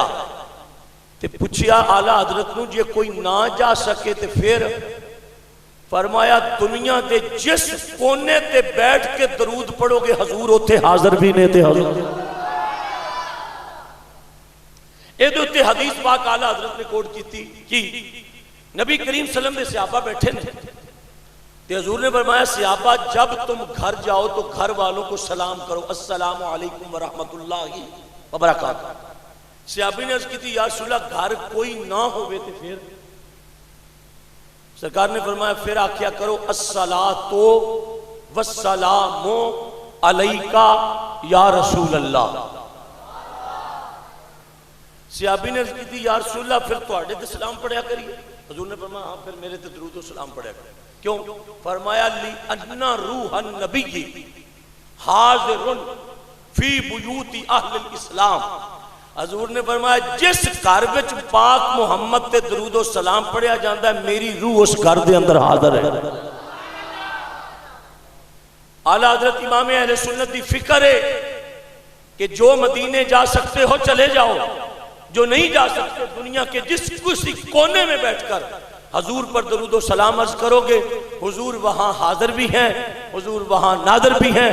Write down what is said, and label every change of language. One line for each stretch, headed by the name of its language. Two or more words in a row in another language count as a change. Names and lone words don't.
Punjabi: ਤੇ ਪੁੱਛਿਆ ਆਲਾ ਹਜ਼ਰਤ ਨੂੰ ਜੇ ਕੋਈ ਨਾ ਜਾ ਸਕੇ ਤੋ ਫਿਰ? ਫ਼ਰਮਾਇਆ ਦੁਨੀਆ ਕੇ ਜਿਸ ਕੋਨੇ ਤੇ ਬੈਠ ਕੇ ਦਰੂਦ ਪੜ੍ਹੋਗੇ ਹਜ਼ੂਰ ਉੱਥੇ ਹਾਜ਼ਰ ਭੀ ਨੇ ਤੇ ਹਜ਼ੂਰ। ਇਹਦੇ ਉੱਤੇ ਹਦੀਸ ਪਾਕ ਆਲਾ ਹਜ਼ਰਤ ਨੇ ਕੋਟ ਕੀ ਨਬੀ ਕਰੀਮ
Arabic: صلى الله عليه وسلم
Punjabi: ਦੇ ਸਹਾਬਾ ਬੈਠੇ ਨੇ ਤੇ ਹਜ਼ੂਰ ਨੇ ਫ਼ਰਮਾਇਆ
Hindi: सहाबा जब तुम घर जाओ तो घर वालों को सलाम करो,
Arabic: السلام عليكم ورحمة الله وبركاته.
Punjabi: ਸਹਾਬੀ ਨੇ ਅਰਜ਼ ਕੀ
Arabic: يا رسول الله
Punjabi: ਘਰ ਕੋਈ ਨਾ ਹੋਵੇ ਤੇ ਫਿਰ? ਸਰਕਾਰ ਨੇ ਫ਼ਰਮਾਇਆ ਫਿਰ ਆਖਿਆ ਕਰੋ
Arabic: الصلاة والسلام عليك يا رسول الله.
Punjabi: ਸਹਾਬੀ ਨੇ ਅਰਜ਼ ਕੀ
Arabic: يا رسول الله
Punjabi: ਫਿਰ ਤੁਹਾਡੇ ਤੇ ਸਲਾਮ ਪੜ੍ਹਿਆ ਕਰੀਏ। ਹਜ਼ੂਰ ਨੇ ਫ਼ਰਮਾਇਆ ਹਾਂ ਫਿਰ ਮੇਰੇ ਤੇ ਦਰੂਦ ਵ ਸਲਾਮ ਪੜ੍ਹਿਆ ਕਰੀਏ। ਕਿਉਂ?
Arabic: फरमाया لأن روح النبي حاضر في بيوت أهل الإسلام.
Punjabi: ਹਜ਼ੂਰ ਨੇ ਫ਼ਰਮਾਇਆ ਜਿਸ ਘਰ ਵਿੱਚ ਪਾਕ ਮੁਹੰਮਦ ਤੇ ਦਰੂਦ ਵ ਸਲਾਮ ਪੜ੍ਹਿਆ ਜਾਤਾ ਹੈ ਮੇਰੀ ਰੂਹ ਉਸ ਘਰ ਦੇ ਅੰਦਰ ਹਾਜ਼ਰ ਹੈ।
Hindi: आला हजरत इमाम अहले सुन्नत की फिक्र है कि जो मदीने जा सकते हो चले जाओ, जो नहीं जा सकते दुनिया के जिस किसी कोने में बैठकर हजूर पर दरूद व सलाम अर्ज करोगे, हुजूर वहां हाजिर भी हैं, हुजूर वहां नादिर भी हैं।